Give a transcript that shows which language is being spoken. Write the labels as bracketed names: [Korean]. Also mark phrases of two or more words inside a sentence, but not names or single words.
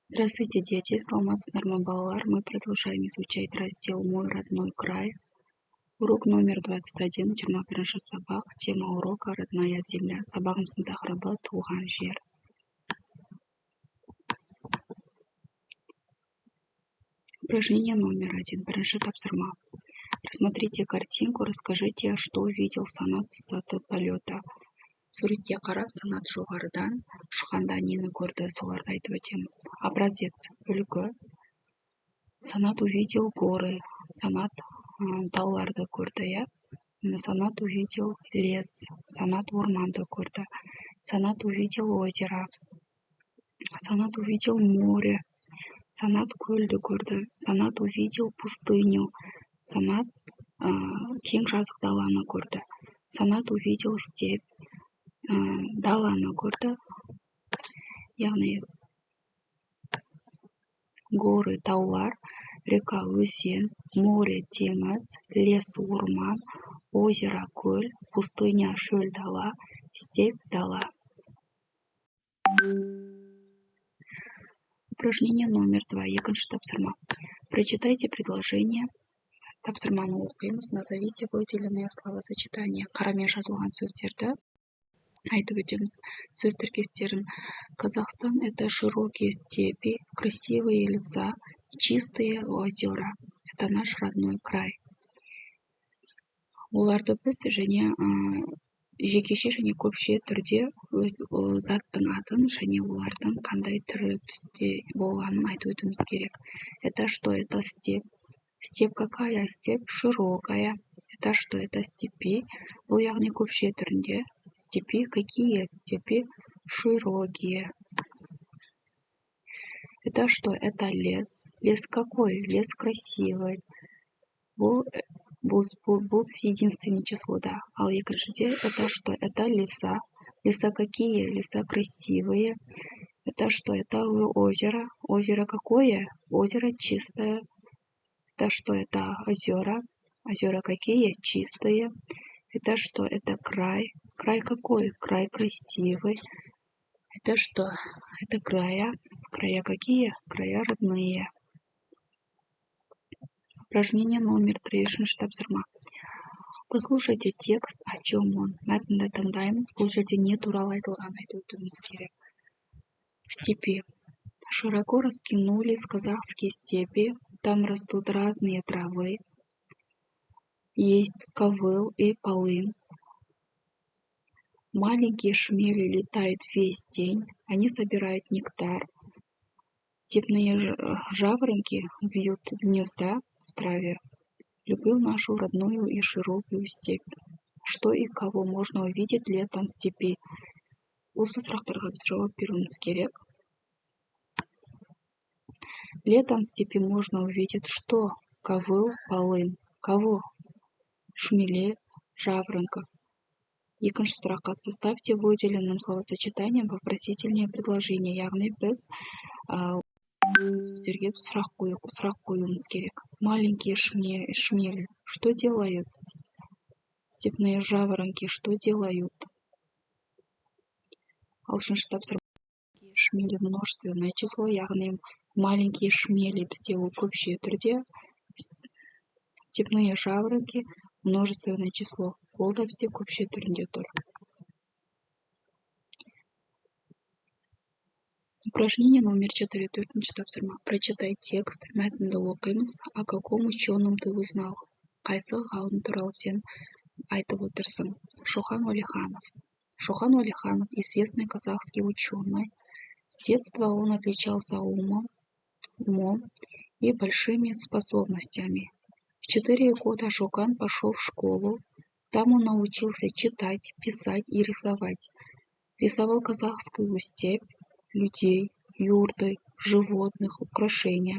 [Russian] Здравствуйте, дети! [Kazakh] Саламатсыздар балалар. [Russian] Мы продолжаем изучать раздел «Мой родной край». Урок номер 21, 21 сабақ. Тема урока «Родная земля». [Kazakh] Сабағымыздың тақырыбы «Туған жер». [Russian] Упражнение номер 1. [Kazakh] Бірінші тапсырма. [Russian] Рассмотрите картинку, расскажите, что увидел Санат с высоты полета. [Kazakh] Суретке қарап, Санат жоғарыдан ұшқанда нені көрді, соларды айтып өтеміз. [Russian] Образец, үлгі. Санат увидел горы. [Kazakh] Санат тауларды көрді, [Russian] я. Санат увидел лес. [Kazakh] Санат орманды көрді. [Russian] Санат увидел озеро. Санат увидел море. [Kazakh] Санат көлді көрді. [Russian] Санат увидел пустыню. [Kazakh] Санат кең жазық даланы көрді. [Russian] Санат увидел степь. [Kazakh] Даланы көрді. Яғни горы, таулар, река, өзен, море, теңіз, лес, орман, озеро, көл, пустыня, шөл, дала, степь, дала. [Russian] Упражнение номер 2. [Kazakh] Екінші тапсырма. [Russian] Прочитайте предложение. [Kazakh] Тапсырманы оқимыз. [Russian] Назовите выделенные словосочетания. [Kazakh] Қарамен жазылған сөздерді айтып өтеміз. Сөз тіркестерін. [Russian] Казахстан — это широкие степи, красивые леса, чистые озера. Это наш родной край. [Kazakh] Оларды біз және жекеше және көпше түрде өз заттың атын және олардың қандай түрі түсте болғанын айтып өтуіміз керек. [Russian] Это что? Это степь. Степь какая? Степь широкая. Это что? Это степи. [Kazakh] Бұл яғни көпше түрінде. [Russian] Степи какие? Степи широкие. Это что? Это лес. Лес какой? Лес красивый. Бұл единственное число, да. [Kazakh] Ал екіншіде [Russian] это что? Это леса. Леса какие? Леса красивые. Это что? Это озеро. Озеро какое? Озеро чистое. Это что? Это озера. Озера какие? Чистые. Это что? Это край. Край какой? Край красивый. Это что? Это края. Края какие? Края родные. Упражнение номер 3. [Kazakh] Үшінші тапсырма. [Russian] Послушайте текст, о чем он. [Kazakh] Мәтінді тыңдаймыз. Бұл жерде не туралы айтылғанын айтып өтуіміз керек. [Russian] Степи. Широко раскинулись казахские степи. Там растут разные травы. Есть ковыл и полынь. Маленькие шмели летают весь день. Они собирают нектар. Степные жаворонки вьют гнезда в траве. Люблю нашу родную и широкую степь. Что и кого можно увидеть летом в степи? [Kazakh] Осы сұрақтарға біз жауап беруіміз керек. [Russian] Летом в степи можно увидеть что? Ковыл, полынь. Кого? Шмелей, жаворонков. [Kazakh] Екінші сұраққа. [Russian] Составьте выделенным словосочетанием вопросительное предложение. [Kazakh] Яғни біз сөздерге сұрақ қоюымыз керек. [Russian] Маленькие шмели что делают? Степные жаворонки что делают? [Kazakh] Ал үшінші тапсырма. [Russian] Шмели множественное число, [Kazakh] яғни [Russian] маленькие шмели [Kazakh] бізде ол көпше түрде. [Russian] Степные жаворонки множественное число. [Kazakh] Ол да бізде көпше түрінде тұр. [Russian] Упражнение номер 4. [Kazakh] Төртінші тапсырма. [Russian] Прочитай текст. [Kazakh] Мәтінді оқимыз. [Russian] О каком ученом ты узнал? [Kazakh] Қайсы ғалым туралы сен айтып отырсың? Шохан Уәлиханов. Шохан Уәлиханов — [Russian] известный казахский ученый. С детства он отличался умом и большими способностями. В 4 года Шокан пошел в школу. Там он научился читать, писать и рисовать. Рисовал казахскую степь, людей, юрты, животных, украшения.